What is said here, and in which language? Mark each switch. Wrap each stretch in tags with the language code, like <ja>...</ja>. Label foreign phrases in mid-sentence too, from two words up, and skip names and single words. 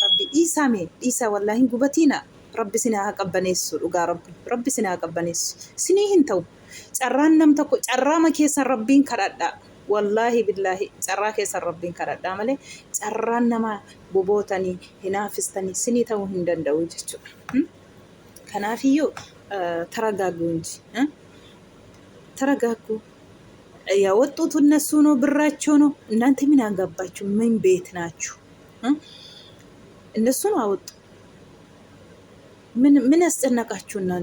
<om>Dhiisaa wallahi hin gubatiina. rabbi sinaa qabbaneessu dhugaa rabbi sinaa qabbaneessu sinii hin ta'u carraan nam tokko carraama keessan rabbiin kadhadhaa</om> <ar>والله بالله</ar> <om>carraa keessan rabbiin kadhadhaa malee carraan nama bobootanii hinaafistanii sinii ta'uu hin danda'u jechuudha.</om> <am>Kanaafiyyuu ተረጋጉ እንጂ ተረጋጉ። ያወጡት እነሱ ነው፣ ብራቸው ነው። እናንተ ምን አገባችሁ? ምን ቤት ናችሁ? እነሱ ነው አወጡ። ምን ያስጨነቃችሁ እናንተ?</am>